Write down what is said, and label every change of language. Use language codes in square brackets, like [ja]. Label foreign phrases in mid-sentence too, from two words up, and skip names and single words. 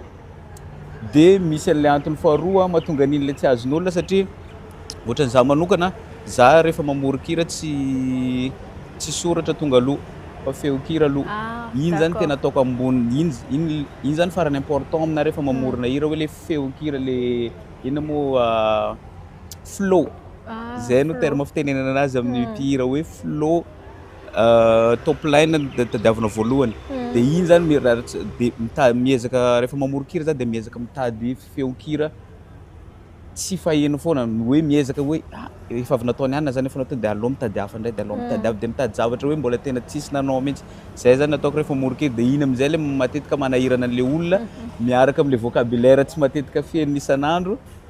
[mg] De misy an'le antony faharoa mahatonga an'iny le tsy azon'olona satria ohatrany za manokana za rehefa mamorikira tsy soratra tonga aloha fa feokira aloha. Iny zany tena ataoko ambony, iny zany farany important amina rehefa mamorina hira hoe le feokira le ina moa flow. Zay no terme fitenenana anazy amin'ny mpihira hoe flow, [en] top line [mg] tadiavina voalohany. De iny zany miezaka rehefa mamorikira zany de miezaka mitady feokira tsy faheno foana, hoe miezaka hoe efa avy nataony ihany zany efa natao de alô mitady hafa indray, de alô mitady hafa, de mitady zavatra hoe mbola tena tsisy nanao mihitsy. Zay zany nataoko rehefa mamorikira. De iny am'zay le matetika manahirana an'le olona miaraka am'le vocabulaire tsy matetika feno isan'andro.